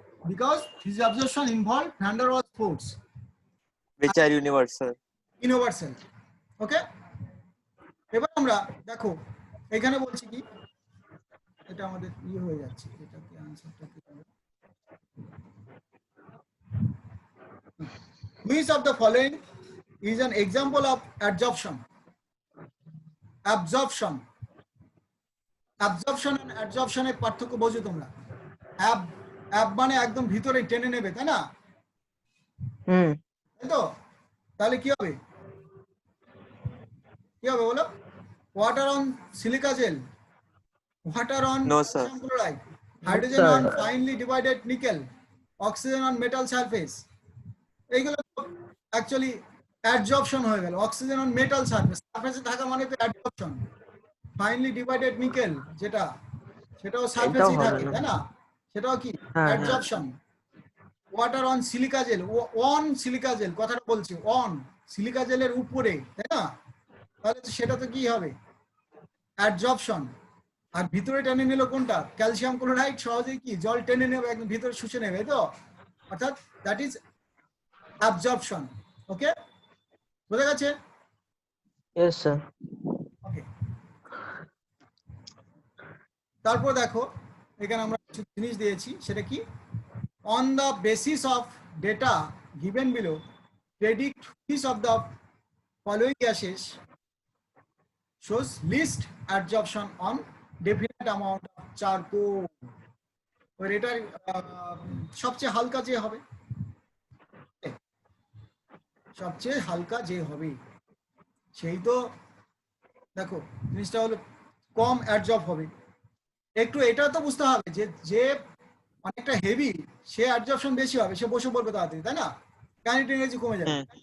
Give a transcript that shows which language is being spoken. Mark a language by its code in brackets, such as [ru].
[en] Because physics observation involve van der Waals force Which are universal. Universal. [bn] ওকে, এবার আমরা দেখো এখানে বলছি কি, এটা আমাদের ইয়ে হয়ে যাচ্ছে, এটা কি আনসারটা কি হবে? [en] Which of the following is an example of absorption? Absorption and adsorption [bn] এর পার্থক্য বোঝো তোমরা? অ্যাব মানে একদম ভিতরে টেনে নেবে, তাই না? তাই তো? তাহলে কি হবে বলো? [en] Water on silica gel, water on No, sir. calcium chloride, hydrogen sir. on finely divided nickel, oxygen on metal surface, [bn] এইগুলো অ্যাকচুয়ালি অ্যাডজর্পশন হয়ে গেল। অক্সিজেন অন মেটাল সারফেসে থাকা মানে তো অ্যাডজর্পশন। [en] finely divided nickel [bn] যেটা, সেটাও সারফেসেই থাকে, তাই না? সেটাও কি অ্যাডজর্পশন। [en] water on silica gel, [bn] on silica gel কথাটা বলছি, অন সিলিকা জেলের উপরে, তাই না? তাহলে সেটা তো কি হবে? অ্যাডজর্পশন। আর ভিতরে টেনে নিল কোনটা? ক্যালসিয়াম ক্লোরাইড সহজেই কি জল টেনে নেবে, একদম ভিতরে শুষে নেবে, তো অর্থাৎ [en] That is absorption. [bn] ওকে, বোঝা গেছে? [en] Yes, sir. [bn] ওকে, তারপর দেখো এখানে আমরা কিছু জিনিস দিয়েছি, সেটা কি? [en] On the basis of data given below predict which of the following gases shows least absorption on definite amount of charcoal. [bn] ওর এটার সবচেয়ে হালকা যে হবে, সবচেয়ে হালকা যে হবে সেই তো দেখো জিনিসটা হলো কম অ্যাডজর্ব হবে। একটু এটা তো বুঝতে হবে যে যে অনেকটা হেভি সে অ্যাডজর্পশন বেশি হবে, সে বসে পড়বে তাড়াতাড়ি, তাই না? কাইনেটিক এনার্জি কমে যাবে।